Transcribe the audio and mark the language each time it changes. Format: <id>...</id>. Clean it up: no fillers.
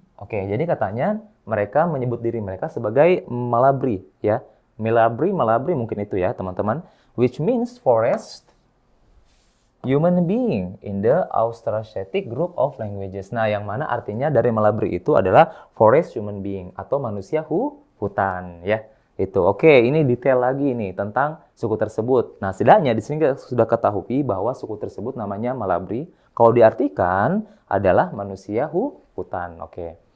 <id>Oke, jadi katanya mereka menyebut diri mereka sebagai Malabri, ya. Malabri mungkin itu ya, teman-teman.</id> <en>Which means forest human being in the Austroasiatic group of languages.</en> <id>Nah, yang mana artinya dari Malabri itu adalah</id> <en>forest human being</en> <id>atau manusia hutan, ya. Itu. Oke, ini detail lagi nih tentang suku tersebut. Nah, setidaknya di sini kita sudah ketahui bahwa suku tersebut namanya Malabri. Kalau diartikan adalah manusia hutan. Oke.</id>